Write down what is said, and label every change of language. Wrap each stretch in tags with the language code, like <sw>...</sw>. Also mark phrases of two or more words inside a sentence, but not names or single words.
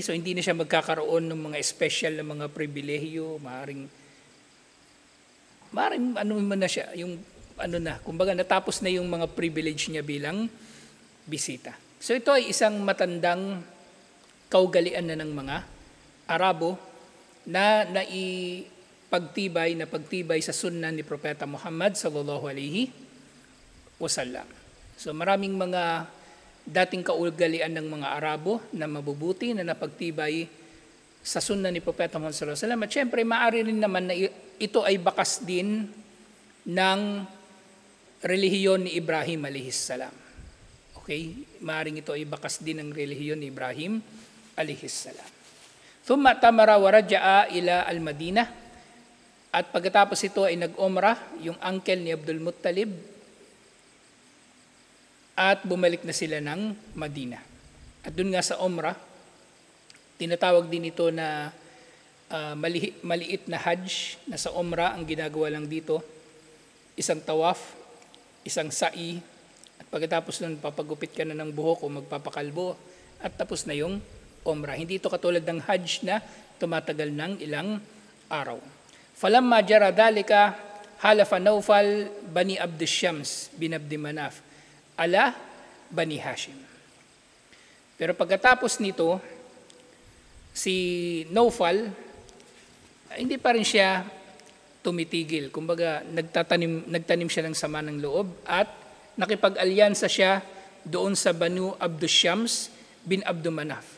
<tl>So hindi na siya magkakaroon ng mga special na mga pribilehiyo, maaring ano man na siya, yung ano na, kumbaga natapos na yung mga privilege niya bilang bisita. So ito ay isang matandang kaugalian na ng mga Arabo na pagtibay sa sunna ni Propeta Muhammad</tl> <ar>صلى الله عليه وسلم.</ar> <tl>So maraming mga dating kaugalian ng mga Arabo na mabubuti na napagtibay sa sunna ni Propeta Muhammad</tl> <ar>صلى الله عليه وسلم.</ar> <tl>At syempre maaari rin naman na ito ay bakas din ng relihiyon ni Ibrahim</tl> <ar>عليه السلام.</ar> <tl>Okay? Maaring ito ay bakas din ng relihiyon ni Ibrahim</tl> <ar>عليه السلام. ثم اعتمر ورجع إلى المدينة.</ar> <tl>At pagkatapos ito ay nag-umrah yung uncle ni Abdul Muttalib at bumalik na sila ng Madina. At dun nga sa umrah, tinatawag din ito na maliit na hajj, na sa umrah ang ginagawa lang dito, isang tawaf, isang sa'i, at pagkatapos nun papagupit ka na ng buhok o magpapakalbo at tapos na yung umrah. Hindi ito katulad ng hajj na tumatagal ng ilang araw.</tl> <ar>فلما جرى ذلك حالف نوفل بني عبد شمس بن عبد مناف على بني هاشم.</ar> <tl>Pero pagkatapos nito, si Nawfal hindi pa rin siya tumitigil. Kumbaga nagtanim siya ng sama ng loob at nakipag-alyansa siya doon sa Banu Abd Shams bin Abd Manaf.</tl>